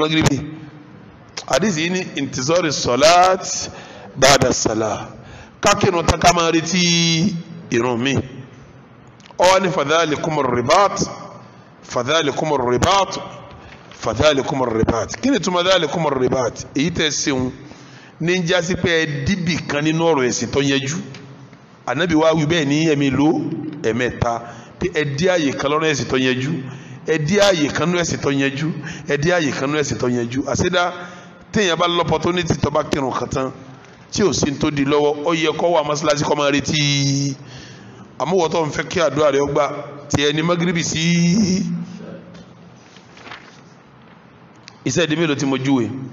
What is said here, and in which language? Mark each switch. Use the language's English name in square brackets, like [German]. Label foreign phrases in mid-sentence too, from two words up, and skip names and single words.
[Yoruba] magribi àdìsí yìí ní [Arabic] انتظار الصلاة بعد الصلاة [Yoruba] kákínú tán ká máa retí ìrun mi ọwọ́ ní [Arabic] فذلكم الرباط فذلكم الرباط فذلكم الرباط [Yoruba] kí ni túmọ̀ [Arabic] ذلكم الرباط [Yoruba] èyí tẹ̀ sẹ́wọ̀n ní ń jásí pé ẹ dìbì kan nínú ọ̀rọ̀ ẹ̀sìn tó yẹjú ànábì wa wí bẹ́ẹ̀ ní ẹ̀mí ló ẹ̀mẹ́ta pé ẹ dí àyè kan lọ́rọ̀ ẹ̀sìn tó yẹjú ẹ dí àyè kan nínú ẹ̀sìn tó yẹjú ẹ dí àyè kan nínú ẹ̀sìn tó yẹjú àṣẹdá téèyàn bá l'opportunity tó bá kírun kan tán tí ò sí tó di lọ́wọ́ ó yẹ kó wà mọ́sálásí kó máa retí àmúwọ́tọ́ ń fẹ́ kí àdúrà rẹ̀ ọgbà tiẹ̀ ní magribi sí iṣẹ́ ìdí mélòó tí mo júwe